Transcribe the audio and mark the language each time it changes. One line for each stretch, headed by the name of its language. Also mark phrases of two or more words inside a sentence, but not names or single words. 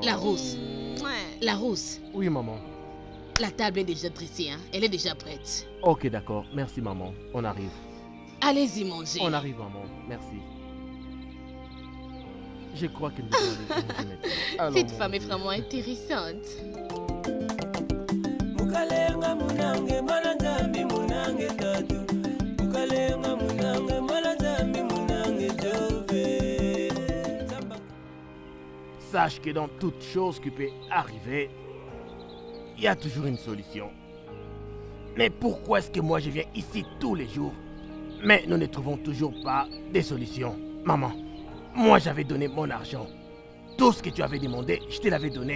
French: Larousse. Larousse. Oui, maman. La table est déjà dressée, hein? Elle est déjà prête. Ok, d'accord. Merci, maman. On arrive. Allez-y manger. On arrive, maman. Merci. Je crois que nous devons aller manger maintenant. Cette femme est vraiment intéressante.
Luba-Lulua: Mukalenga munange mwana nzambi munange tatu. Mukalenga munange mwana nzambi munange jove.
French: Sache que dans toute chose qui peut arriver, il y a toujours une solution. Mais pourquoi est-ce que moi je viens ici tous les jours, mais nous ne trouvons toujours pas des solutions? Maman, moi j'avais donné mon argent. Tout ce que tu avais demandé, je te l'avais donné.